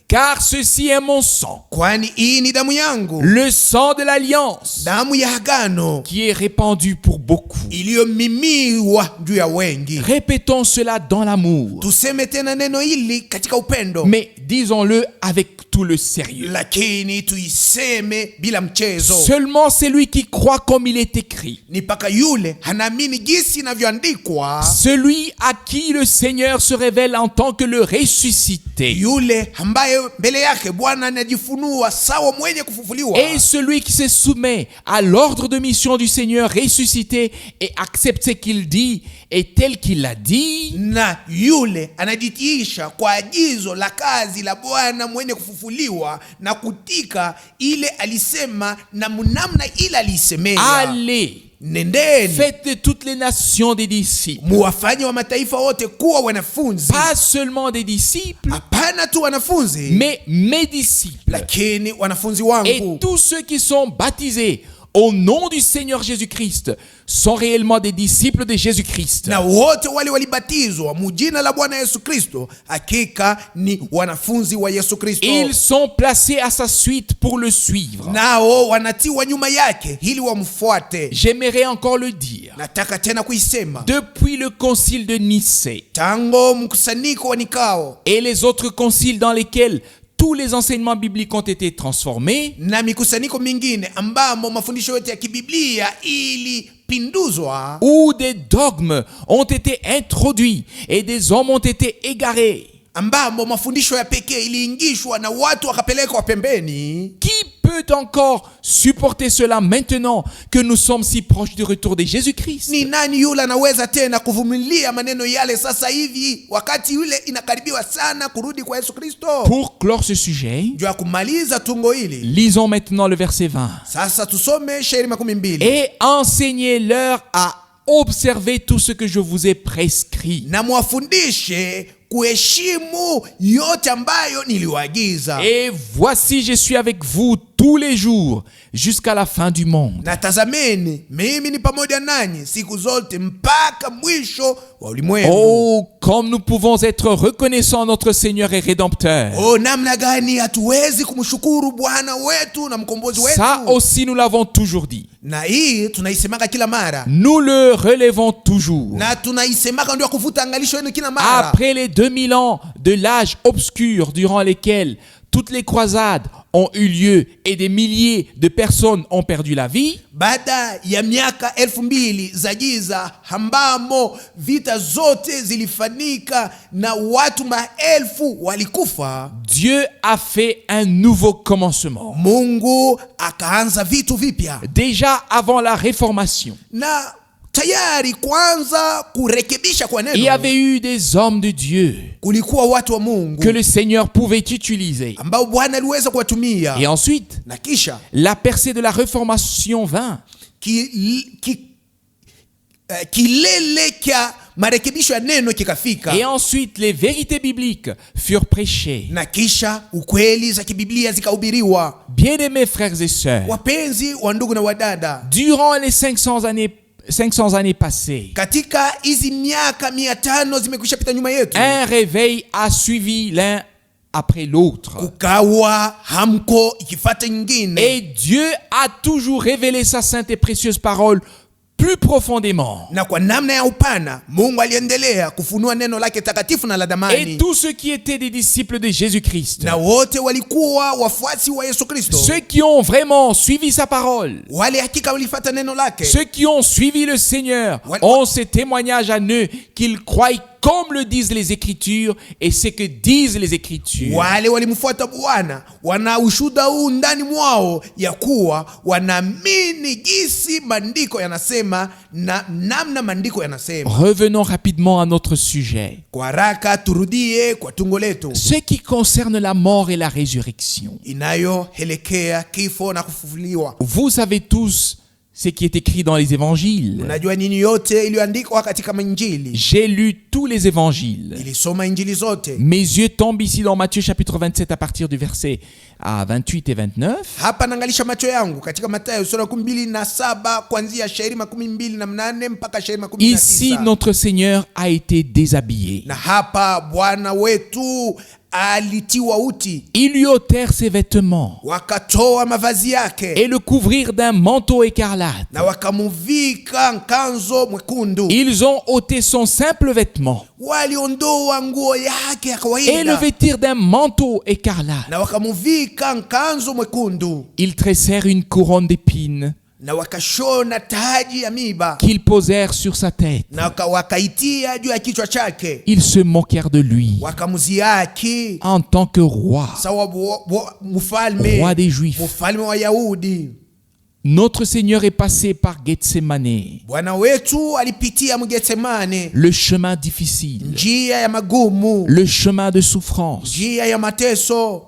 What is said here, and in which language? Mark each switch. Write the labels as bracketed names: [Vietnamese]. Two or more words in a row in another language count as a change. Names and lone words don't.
[French] car ceci est mon sang, [Swahili] kwani hii ni damu yangu, [French] le sang de l'alliance, [Swahili] damu ya agano [French] qui est répandu pour beaucoup. [Swahili] iliyomimiwa juu ya wengi. [French] Répétons cela dans l'amour, [Swahili] Tuseme tena neno hili katika upendo, [French] mais disons-le avec tout le sérieux. [Swahili] lakini tuiseme bila mchezo. [French] Seulement celui qui croit comme il est écrit, [Swahili] Ni paka yule hanaamini jinsi inavyoandikwa, [French] celui à qui le Seigneur se révèle en tant que le ressuscité, [Swahili] yule ambaye mbele yake Bwana anajifunua sawa mwenye kufufuliwa, [French] et celui qui se soumet à l'ordre de mission du Seigneur ressuscité et accepte ce qu'il dit et tel qu'il l'a dit, [Swahili] na yule anajitiisha kwa agizo la kazi la Bwana mwenye kufufuliwa na kutika ile alisema na mnamna ile alisemea. [French] allez, [Swahili] Nendeni [French] faites de toutes les nations des disciples, [Swahili] muwafanye wa mataifa wote kuwa wanafunzi. [French] pas seulement des disciples, [Swahili] Hapana tu wanafunzi, [French] mais mes disciples, [Swahili] lakini wanafunzi [French] et [Swahili] wangu. [French] tous ceux qui sont baptisés au nom du Seigneur Jésus-Christ sont réellement des disciples de Jésus-Christ. [Swahili] Na wote wale walibatizwa mujina la Bwana Yesu Kristo, hakika ni wanafunzi wa Yesu Kristo. [French] Ils sont placés à sa suite pour le suivre. [Swahili] Nao wanatiwa nyuma yake ili wamfuate. [French] J'aimerais encore le dire. [Swahili] Nataka tena kuisema, [French] Depuis le concile de Nicée [Swahili] tango mkusanyiko wa Nikao [French] et les autres conciles dans lesquels tous les enseignements bibliques ont été transformés, [Swahili] na mikusanyiko mingine ambamo mafundisho yote ya kibiblia ilipinduzwa, [French] où des dogmes ont été introduits et des hommes ont été égarés. [Swahili] ambamo mafundisho ya pekee iliingishwa na watu wakapelekwa pembeni. [French] Qui peut encore supporter cela maintenant que nous sommes si proches du retour de Jésus-Christ? [Swahili] Ni nani yule anaweza tena kuvumilia maneno yale sasa hivi wakati yule inakaribiwa sana kurudi kwa Yesu Kristo? [French] Pour clore ce sujet, [Swahili] Juu ya kumaliza tungo hili, [French] lisons maintenant le verset 20. [Swahili] sasa tusome shairi 12. [French] Et enseignez-leur à observer tout ce que je vous ai prescrit. [Swahili] Na mwafundishe kuheshimu yote ambayo niliwaagiza. [French] Et voici, je suis avec vous tous les jours jusqu'à la fin du monde. [Swahili] Na tazameni, mimi ni pamoja nanyi siku zote mpaka mwisho wa ulimwengu. [French] Oh, comme nous pouvons être reconnaissants à notre Seigneur et Rédempteur. [Swahili] Oh, namna gani hatuwezi kumshukuru Bwana wetu na mkombozi wetu. [French] Ça aussi, nous l'avons toujours dit. [Swahili] Na hii tunaisemaka kila mara. [French] Nous le relevons toujours. [Swahili] Na tunaisemaka ndio kuvuta angalisho yenu kila mara. [French] Après les 2000 ans de l'âge obscur durant lesquels toutes les croisades ont eu lieu et des milliers de personnes ont perdu la vie, [Swahili] baada ya miaka 2000 za giza ambamo vita zote zilifanyika na watu maelfu walikufa, [French] Dieu a fait un nouveau commencement. [Swahili] Mungu akaanza vitu vipya. [French] Déjà avant la Réformation, [Swahili] Na tayari kwanza kurekebisha kwa [French] il y [Swahili] neno, [French] avait eu des hommes de Dieu [Swahili] kulikuwa watu wa Mungu [French] que le Seigneur pouvait utiliser. [Swahili] ambao Bwana aliweza kuwatumia. [French] Et ensuite, [Swahili] Na kisha [French] la percée de la Réformation vint. [Swahili] kilele kya marekebisho ya neno kikafika. [French] Et ensuite, les vérités bibliques furent prêchées. [Swahili] Na kisha ukweli za kibiblia zikahubiriwa. [French] Bien-aimés frères et sœurs, [Swahili] Wapenzi wa ndugu na wadada, [French] durant les 500 années passées, [Swahili] katika hizi miaka 500 zimekwisha pita nyuma yetu, [French] un réveil a suivi l'un après l'autre. [Swahili] kukawa hamko ikifata nyingine. [French] Et Dieu a toujours révélé sa sainte et précieuse parole plus profondément. [Swahili] Na kwa namna ya upana Mungu aliendelea kufunua neno lake takatifu na la [French] Et [Swahili] damani. [French] tous ceux qui étaient des disciples de Jésus-Christ, [Swahili] Na wote walikuwa wafuasi wa Yesu Kristo, [French] ceux qui ont vraiment suivi sa parole, [Swahili] wale hakika walifata neno lake, [French] ceux qui ont suivi le Seigneur, Ouais. ont ces témoignages à eux qu'ils croient comme le disent les Écritures et ce que disent les Écritures. [Swahili] wale walimfuata Bwana wana ushuhuda huu ndani mwao ya kuwa wanaamini jinsi maandiko yanasema na namna maandiko yanasema. [French] Revenons rapidement à notre sujet. [Swahili] Kwa haraka turudie kwa tungo letu [French] Ce qui concerne la mort et la résurrection. [Swahili] inayoelekea kifo na kufufuliwa. [French] Vous savez tous ce qui est écrit dans les évangiles. [Swahili] Unajua nini yote iliyoandikwa katika Injili? [French] J'ai lu tous les évangiles. [Swahili] Nilisoma Injili zote. [French] Mes yeux tombent ici dans Matthieu chapitre 27 à partir du verset 28 et 29. [Swahili] Hapa naangalisha macho yangu katika Mathayo sura 27 kuanzia shairi 28 mpaka shairi 19. [French] Ici, notre Seigneur a été déshabillé. [Swahili] Na hapa Bwana wetu alitiwa uti, [French] Ils lui ôtèrent ses vêtements [Swahili] wakatoa mavazi yake [French] et le couvrirent d'un manteau écarlate. [Swahili] na wakamuvika nkanzo mwekundu. [French] Ils ont ôté son simple vêtement [Swahili] Waliondoa nguo yake ya [French] et le [Swahili] kawaida [French] vêtirent d'un manteau écarlate. [Swahili] na wakamuvika nkanzo mwekundu, [French] Ils tressèrent une couronne d'épines [Swahili] na wakashona taji ya miba [French] qu'ils posèrent sur sa tête. [Swahili] na wakaitia juu ya kichwa chake, [French] Ils se moquèrent de lui [Swahili] wakamuziaki [French] en tant que roi, [Swahili] sawa mfalme, [French] roi des Juifs. [Swahili] mfalme wa Yahudi. [French] Notre Seigneur est passé par Gethsemane, [Swahili] Bwana wetu alipitia Mgetsemane, [French] le chemin difficile, [Swahili] njia ya magumu, [French] le chemin de souffrance, [Swahili] njia ya mateso,